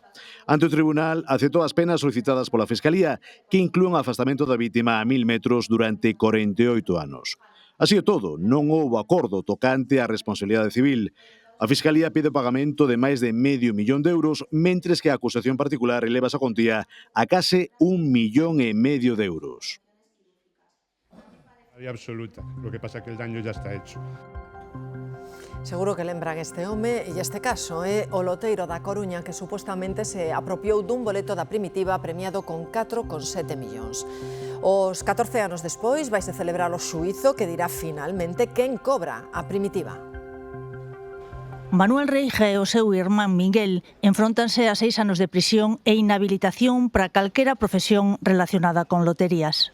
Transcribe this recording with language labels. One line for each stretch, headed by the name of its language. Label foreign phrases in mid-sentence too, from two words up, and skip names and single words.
Galician: Ante o tribunal, aceptou as penas solicitadas pola Fiscalía, que inclúen o afastamento da vítima a 1000 metros durante 48 anos. Así é todo, non houbo acordo tocante á responsabilidade civil. A Fiscalía pide o pagamento de máis de €500.000 euros, mentres que a acusación particular eleva esa contía a case €1,5 millón.
Spanish: Absoluta. Lo que pasa es que el daño ya está hecho.
Galician: Seguro que lembran este home e este caso é o loteiro da Coruña que supostamente se apropiou dun boleto da Primitiva premiado con 4,7 millóns. Os 14 anos despois vaise celebrar o xuízo que dirá finalmente quen cobra a Primitiva. Manuel Reija e o seu irmán Miguel enfróntanse a 6 anos de prisión e inhabilitación para calquera profesión relacionada con loterías.